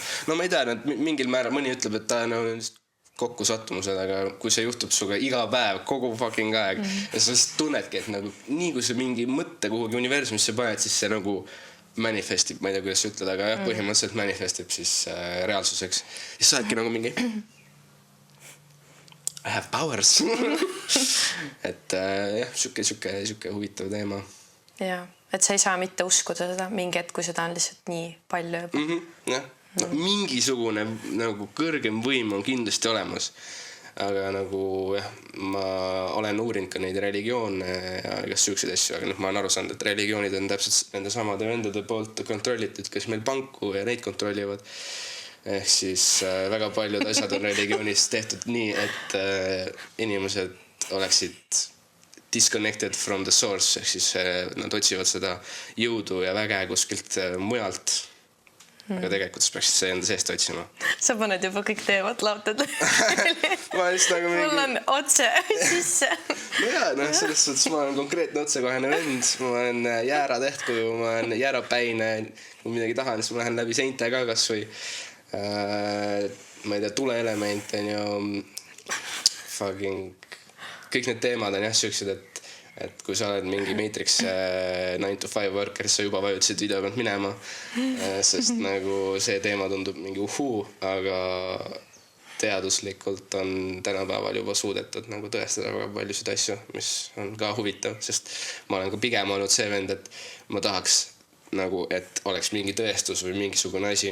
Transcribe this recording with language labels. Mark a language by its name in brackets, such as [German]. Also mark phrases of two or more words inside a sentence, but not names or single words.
[Estonian] No ma ei tea, mingil määral mõni ütleb, et ta kokkusattumused, aga kui see juhtub suga iga päev, kogu fucking aeg ja sa lihtsalt tunnedki, et nagu nii kui sa mingi mõtte kuhugi universumisse paned, siis see nagu manifestib, ma ei tea, kuidas sa ütled, aga jah, põhimõtteliselt manifestib siis reaalsuseks. Siis sa oledki nagu mingi [English] I have powers. [Estonian] et jah, siuke huvitav teema. Jaa, et sa ei saa mitte uskuda seda mingi hetk, kui seda on lihtsalt nii palju juba. Jah. No, mingisugune nagu kõrgem võim on kindlasti olemas, aga nagu jah, ma olen uurinud ka neid religioone ja igast siukseid asju, aga ma olen aru saanud, et religioonid on täpselt nende samade vendade poolt kontrollitud, kes meil panku ja neid kontrollivad. Ehk siis väga paljud asjad on religioonis tehtud nii, et inimesed oleksid [English] disconnected from the source, [Estonian] ehk siis nad otsivad seda jõudu ja väge kuskilt mujalt. Aga tegelikult peaksid see enda seest otsima. Sa paned juba kõik teemad lautad. Ma just nagu mingi... Mul on otse sisse. No jaa, selles suhtes ma olen konkreetne otsekohane vend. Ma olen jääratehtkuju, ma olen jäärapäine. Kui midagi tahan, siis ma lähen läbi seinte ka kas või ma ei tea, tuleelement on ju fucking kõik need teemad on jah siuksed, et kui sa oled mingi [English] Matrix 9 to 5 worker, [Estonian] sa juba vajutasid video pealt minema, sest nagu see teema tundub mingi aga teaduslikult on tänapäeval juba suudetud nagu tõestada väga paljusid asju, mis on ka huvitav, sest ma olen ka pigem olnud see vend, et ma tahaks nagu, et oleks mingi tõestus või mingisugune asi.